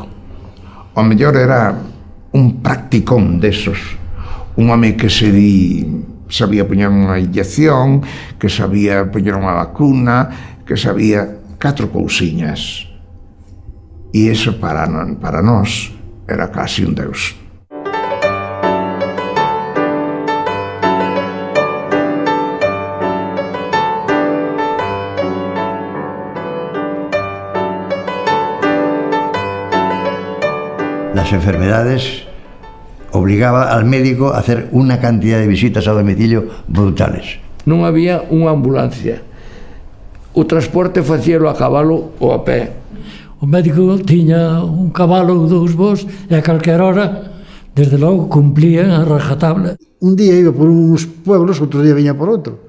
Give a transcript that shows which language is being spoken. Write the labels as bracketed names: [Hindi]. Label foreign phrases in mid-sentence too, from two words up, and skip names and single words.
[Galician] O mellor era un practicón desos. Un home que sabía poñer unha inyección, que sabía poñer unha vacuna, que sabía 4 cousiñas. E iso para nós era casi un deus. [Spanish] Las enfermedades obligaba al médico a hacer una cantidad de visitas a domicilio brutales. [Galician] Non había unha ambulancia. O transporte facíalo a cabalo ou a pé. O médico tiña un cabalo ou 2 bos e a calquera hora, desde logo, cumplían a rajatabla. Un día iba por uns pueblos, outro día viña por outro.